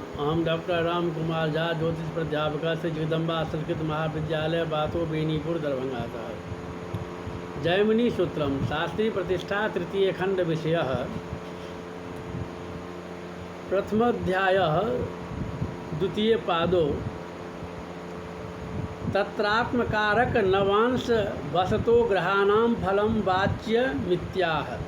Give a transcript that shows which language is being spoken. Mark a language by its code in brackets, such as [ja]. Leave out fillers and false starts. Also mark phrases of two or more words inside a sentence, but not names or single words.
[mai] हम डॉक्टर राम कुमार झा, ज्योतिष प्राध्यापक, श्री जगदम्बा संस्कृत महाविद्यालय, बातो बेनीपुर, दरभंगा साहब। [sa] जैमिनी सूत्रम शास्त्री प्रतिष्ठा तृतीय खंड विषय प्रथमोध्याय द्वितीय पादो तत्रात्मकारक नवांश वसतो ग्रहाणां फलम वाच्य मिथ्याह।